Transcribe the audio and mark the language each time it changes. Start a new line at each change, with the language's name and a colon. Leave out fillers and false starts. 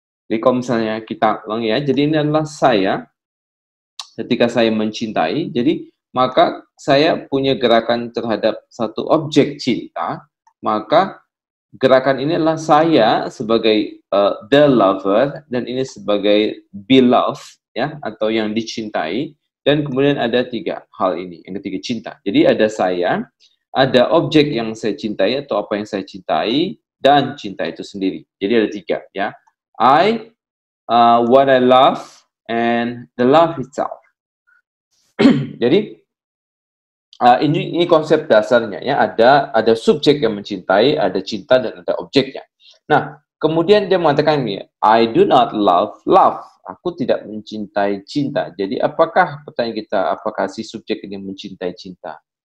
Indonesian: Jadi kalau misalnya kita ulangi, ya, jadi ini adalah saya ketika saya mencintai, jadi maka saya punya gerakan terhadap satu objek cinta, maka gerakan ini adalah saya sebagai
English: the lover,
Indonesian: dan ini sebagai beloved, ya, atau yang dicintai, dan kemudian ada 3 hal ini, yang ketiga cinta. Jadi ada saya, ada objek yang saya cintai atau apa yang saya cintai, dan cinta itu sendiri. Jadi ada 3, ya.
English: I, what I love, and the love itself.
Indonesian: Jadi ini konsep dasarnya, ya, ada subjek yang mencintai, ada cinta, dan ada objeknya. Nah, kemudian dia mengatakan ini,
English: I do not love love.
Indonesian: Aku tidak mencintai cinta. Jadi apakah, pertanyaan kita, apakah si subjek ini mencintai cinta?